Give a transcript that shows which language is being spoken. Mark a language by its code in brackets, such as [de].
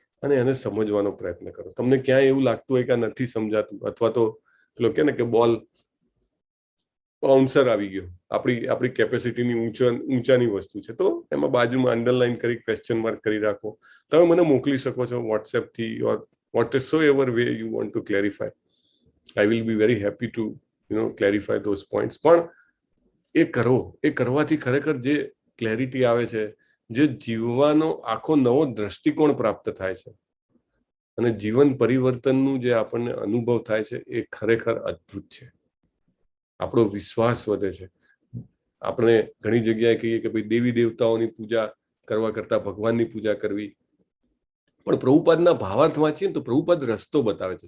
[gu] અને એને સમજવાનો પ્રયત્ન કરો. તમને ક્યાંય એવું લાગતું હોય કે નથી સમજાતું, અથવા તો પેલો કે ને કે બોલ બાઉન્સર આવી ગયો, આપણી કેપેસિટીની ઊંચાની વસ્તુ છે, તો એમાં બાજુમાં અંડરલાઈન કરી ક્વેશ્ચન માર્ક કરી રાખો. તમે મને મોકલી શકો છો વોટ્સએપ થી, ઓર [en] whatsoever way you want to clarify. I will be very happy to clarify those points. [gu] પણ એ કરો, એ કરવાથી ખરેખર જે ક્લેરિટી આવે છે, જે જીવવાનો આખો નવો દ્રષ્ટિકોણ પ્રાપ્ત થાય છે અને જીવન પરિવર્તનનું જે આપણને અનુભવ થાય છે, એ ખરેખર અદ્ભુત છે. આપણો વિશ્વાસ વધે છે. આપણે ઘણી જગ્યાએ કહીએ કે ભાઈ દેવી દેવતાઓની પૂજા કરવા કરતા ભગવાનની પૂજા કરવી, પણ પ્રભુપાદના ભાવાર્થ વાંચીએ તો પ્રભુપાદ રસ્તો બતાવે છે.